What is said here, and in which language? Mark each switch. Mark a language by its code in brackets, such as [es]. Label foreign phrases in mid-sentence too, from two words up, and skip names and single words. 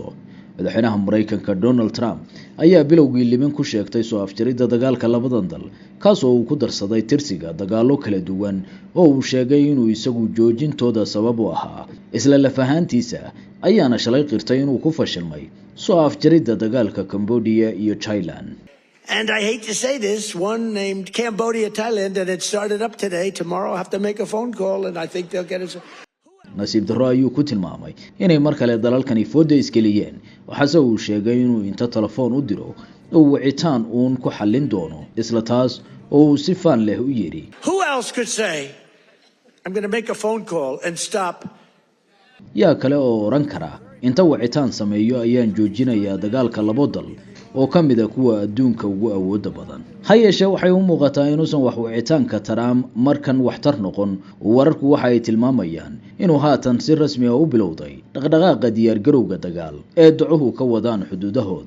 [so] madaxweynaha Mareykanka Donald Trump ayaa bilowgii limin ku sheegtay soo afjaridda dagaalka labadan dal, kaasoo uu ku darsaday tirsiga dagaalo kala duwan oo uu sheegay inuu isagu joojintooda sabab u ahaa. isla lafahaantiisa ayaana shalay qirtay inuu ku fashilmay soo afjaridda dagaalka Cambodia iyo Thailand. [en] And I hate to say this, one named Cambodia, Thailand, that had started up today, tomorrow have to make a phone call, and I think they'll get us. [so] nasiib darro ayuu ku tilmaamay inay mar kale dalalkani fooda iskeliyeen, waxaase uu sheegay inuu inta telefoon u diro oo wicitaan uun ku xallin doono. isla taas oo uu si faan leh u yiri, [en] Who else could say, I'm going to make a phone call and stop? [so] yaa kale oo oran kara inta wicitaan sameeyo ayaan joojinayaa dagaalka labo dal oo ka mid ah kuwa adduunka ugu awoodda badan. ha yeeshee waxay u muuqataa inuusan wax wicitaanka Trump markan waxtar noqon. wararku waxa ay tilmaamayaan inuu haatan si rasmi ah u bilowday dhaqdhaqaaqa diyaar garowga dagaal ee ducuhu ka wadaan xuduudahooda.